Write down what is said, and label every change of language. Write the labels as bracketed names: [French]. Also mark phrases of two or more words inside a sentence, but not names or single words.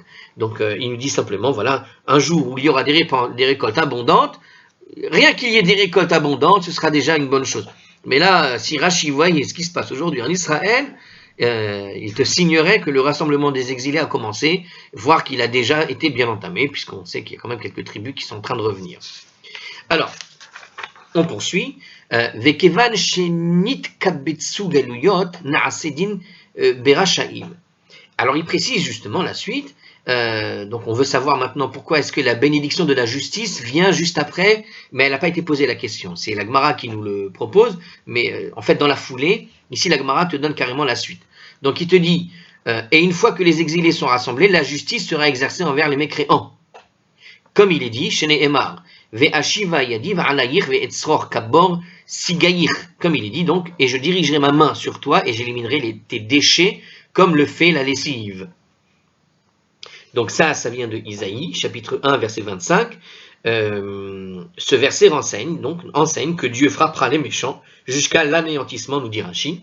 [French] Donc il nous dit simplement, voilà, un jour où il y aura des récoltes abondantes, rien qu'il y ait des récoltes abondantes, ce sera déjà une bonne chose. Mais là, si Rashi voyait ce qui se passe aujourd'hui en Israël, il te signerait que le rassemblement des exilés a commencé, voire qu'il a déjà été bien entamé, puisqu'on sait qu'il y a quand même quelques tribus qui sont en train de revenir. Alors, on poursuit. [Hebrew] וכיון שנתקבצו גליות נעשה דין ברשעים. [French] Alors, il précise justement la suite. Donc on veut savoir maintenant pourquoi est-ce que la bénédiction de la justice vient juste après, mais elle n'a pas été posée la question. C'est la Gemara qui nous le propose, mais en fait dans la foulée, ici la Gemara te donne carrément la suite. Donc il te dit, et une fois que les exilés sont rassemblés, la justice sera exercée envers les mécréants. Comme il est dit, [Hebrew] שנאמר ואשיבה ידי עליך ואצרף כבר סיגיך. [French] Comme il est dit donc, et je dirigerai ma main sur toi et j'éliminerai tes déchets comme le fait la lessive. Donc ça vient de Isaïe, chapitre 1, verset 25. Ce verset enseigne que Dieu frappera les méchants jusqu'à l'anéantissement, nous dit Rashi.